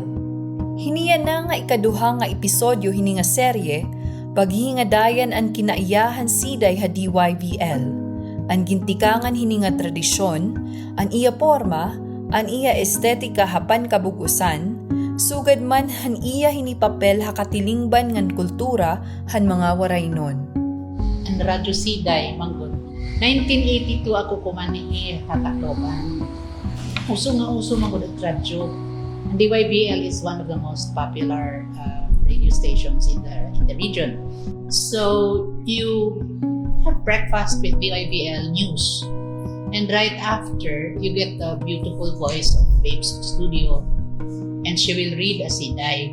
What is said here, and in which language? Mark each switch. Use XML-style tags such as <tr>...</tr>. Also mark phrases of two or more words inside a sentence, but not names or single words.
<war>Hiniya na nga ikaduha nga episodyo hini nga serye, paghingadayan an kinaiyahan siday ha DYBL, an gintikangan hini nga tradisyon, an iya forma, an iya estetika hapan kabugusan, sugad man han iya hini papel ha katilingban ngan kultura han mga waray nun. Ang Radyo Siday, manggod. 1982 ako kumanihi sa Tacloban. Uso manggod ang radyo.</war> <en>And DYBL is one of the most popular radio stations in the region. So you have breakfast with DYBL news, and right after you get the beautiful voice of Babes Studio, and she will read a siday.</en>